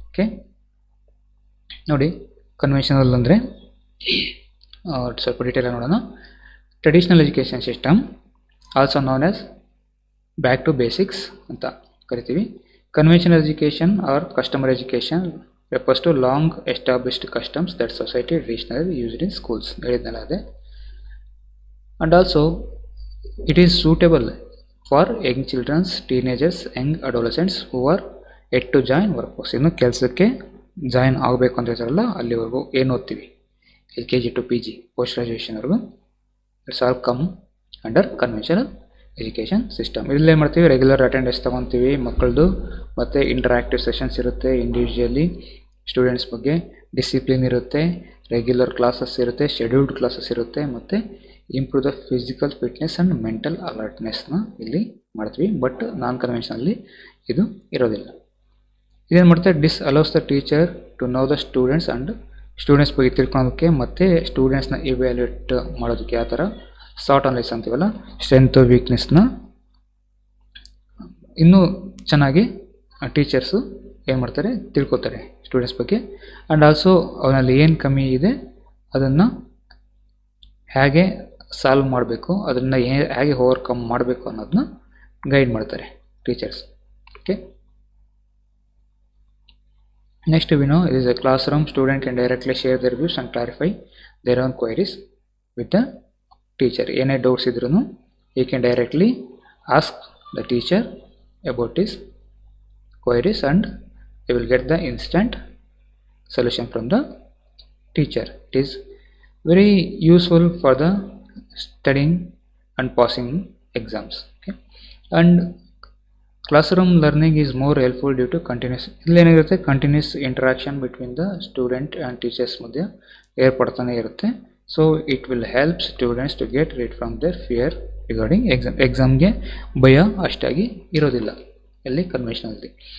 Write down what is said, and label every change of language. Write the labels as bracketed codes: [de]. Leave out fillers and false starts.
[kn] Okay, ನೋಡಿ conventional ಅಂದರೆ ಸ್ವಲ್ಪ ಡೀಟೇಲ್ ನೋಡೋಣ. [en] traditional education system, also known as back to basics [kn] ಅಂತ ಕರಿತೀವಿ. [en] Conventional education or customer education refers to long established customs that society traditionally used in schools. [kn] ಹೇಳಿದ್ನಲ್ಲ ಅದೇ. [en] And also it is suitable for young children, teenagers, young adolescents who are yet to join workforce. [kn] ಇನ್ನು ಕೆಲಸಕ್ಕೆ join ಆಗಬೇಕು ಅಂತ ಹೇಳ್ತಾರಲ್ಲ ಅಲ್ಲಿವರೆಗೂ ಏನು ಓದ್ತೀವಿ LKG to PG post ಗ್ರಾಜುಯೇಷನ್ವರೆಗೂ [en] It's all come under conventional education system. [kn] ಇಲ್ಲಿ ಏನು ಮಾಡ್ತೀವಿ, ರೆಗ್ಯುಲರ್ ಅಟೆಂಡೆನ್ಸ್ ತೊಗೊತೀವಿ ಮಕ್ಕಳದು, ಮತ್ತು ಇಂಟರಾಕ್ಟಿವ್ ಸೆಷನ್ಸ್ ಇರುತ್ತೆ, ಇಂಡಿವಿಜುವಲಿ ಸ್ಟೂಡೆಂಟ್ಸ್ ಬಗ್ಗೆ ಡಿಸಿಪ್ಲಿನ್ ಇರುತ್ತೆ, ರೆಗ್ಯುಲರ್ ಕ್ಲಾಸಸ್ ಇರುತ್ತೆ, ಶೆಡ್ಯೂಲ್ಡ್ ಕ್ಲಾಸಸ್ ಇರುತ್ತೆ, ಮತ್ತು improve the physical fitness and mental ಅಲರ್ಟ್ನೆಸ್ನ ಇಲ್ಲಿ ಮಾಡ್ತೀವಿ. ಬಟ್ ನಾನ್ ಕನ್ವೆನ್ಷನಲ್ಲಿ ಇದು ಇರೋದಿಲ್ಲ. ಇದೇನು ಮಾಡ್ತಾರೆ, [en] this allows the teacher to know the students [kn] and students ಬಗ್ಗೆ ತಿಳ್ಕೊಳೋದಕ್ಕೆ ಮತ್ತು ಸ್ಟೂಡೆಂಟ್ಸ್ನ ಇವ್ಯಾಲ್ಯೂಯೇಟ್ ಮಾಡೋದಕ್ಕೆ, ಯಾವ ಥರ ಸಾರ್ಟ್ ಅನಲೈಸ್ ಅಂತೀವಲ್ಲ, ಸ್ಟ್ರೆಂತು ವೀಕ್ನೆಸ್ನ ಇನ್ನೂ ಚೆನ್ನಾಗಿ ಟೀಚರ್ಸು ಏನು ಮಾಡ್ತಾರೆ, ತಿಳ್ಕೊತಾರೆ ಸ್ಟೂಡೆಂಟ್ಸ್ ಬಗ್ಗೆ. ಆ್ಯಂಡ್ ಆಲ್ಸೋ ಅವನಲ್ಲಿ ಏನು ಕಮ್ಮಿ ಇದೆ ಅದನ್ನು ಹೇಗೆ ಸಾಲ್ವ್ ಮಾಡಬೇಕು, ಅದನ್ನು ಹೇಗೆ ಓವರ್ಕಮ್ ಮಾಡಬೇಕು ಅನ್ನೋದನ್ನ ಗೈಡ್ ಮಾಡ್ತಾರೆ teachers. [en] Okay, next we know it is a classroom. Student can directly share their views and clarify their own queries with the teacher. [kn] ಏನೇ ಡೌಟ್ಸ್ ಇದ್ರೂ [en] he can directly ask the teacher about his queries and he will get the instant solution from the teacher. It is very useful for the studying and passing exams. Okay, and classroom learning is more helpful due to continuous, ಇಲ್ಲೇನಿರುತ್ತೆ, continuous interaction between the student and teachers [kn] ಮಧ್ಯೆ ಏರ್ಪಡ್ತಾನೆ ಇರುತ್ತೆ. [en] so it will help students to get rid from their fear regarding ಎಕ್ಸಾಮ್ಗೆ [kn] ಭಯ ಅಷ್ಟಾಗಿ ಇರೋದಿಲ್ಲ ಇಲ್ಲಿ ಕನ್ವೆನ್ಷನಲ್ಲಿ.